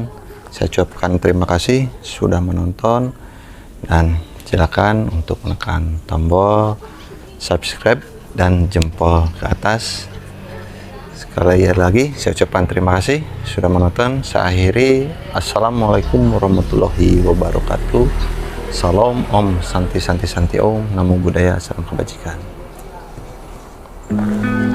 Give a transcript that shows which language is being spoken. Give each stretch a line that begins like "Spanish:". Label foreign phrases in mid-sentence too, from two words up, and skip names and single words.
Indonesian: Saya ucapkan terima kasih sudah menonton, dan silakan untuk menekan tombol subscribe dan jempol ke atas. Sekali lagi saya ucapkan terima kasih sudah menonton. Saya akhiri.
Arabic: السلام عليكم ورحمة الله وبركاته.
Indonesian: Salam
Sanskrit: ॐ शान्ति शान्ति शान्ति ॐ,
Pali: Namo Buddhaya,
Indonesian: Salam Kebajikan.